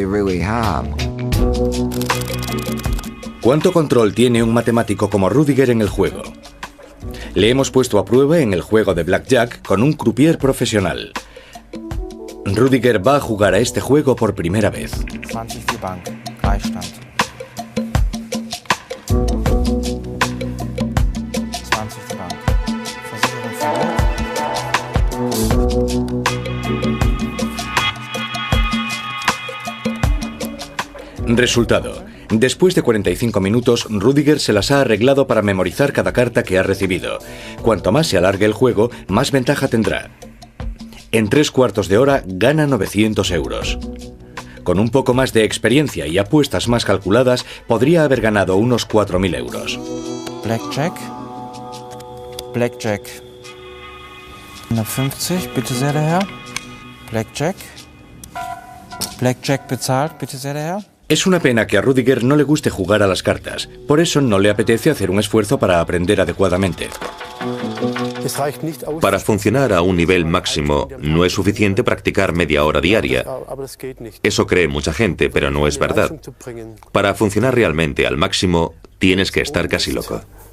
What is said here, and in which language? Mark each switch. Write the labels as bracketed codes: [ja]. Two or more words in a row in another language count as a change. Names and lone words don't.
[es] ¿Cuánto control tiene un matemático como Rüdiger en el juego? Le hemos puesto a prueba en el juego de Blackjack con un croupier profesional. Rüdiger va a jugar a este juego por primera vez. [de] 20 für Bank, Gleichstand. 20 für Bank. Versicherung verliert. [es] Resultado. Después de 45 minutos, Rüdiger se las ha arreglado para memorizar cada carta que ha recibido. Cuanto más se alargue el juego, más ventaja tendrá. En 3/4 de hora gana 900 euros. Con un poco más de experiencia y apuestas más calculadas, podría haber ganado unos 4.000 euros. [de] Blackjack. Blackjack. 150, bitte sehr, der Herr. Blackjack. Blackjack bezahlt, bitte sehr, der Herr. [es] Es una pena que a Rüdiger no le guste jugar a las cartas. Por eso no le apetece hacer un esfuerzo para aprender adecuadamente. Para funcionar a un nivel máximo, no es suficiente practicar media hora diaria. Eso cree mucha gente, pero no es verdad. Para funcionar realmente al máximo, tienes que estar casi loco.